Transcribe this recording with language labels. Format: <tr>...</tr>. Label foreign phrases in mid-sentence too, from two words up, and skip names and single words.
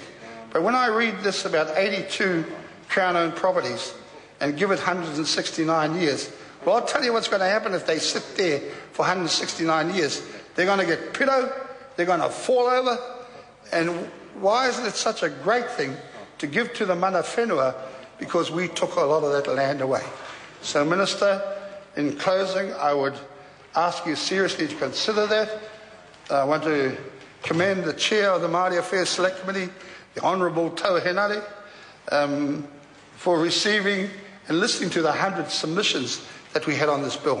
<en>But when I read this about 82 Crown-owned properties and give it 169 years, well, I'll tell you what's going to happen if they sit there for 169 years. They're going to get pito, they're going to fall over, and why isn't it such a great thing to give to the</en> <mi>mana whenua,</mi> <en>because we took a lot of that land away. So, Minister, in closing, I would ask you seriously to consider that. I want to commend the Chair of the Māori Affairs Select Committee, the Honourable Tau Henare, for receiving and listening to the 100 submissions that we had on this bill.</en>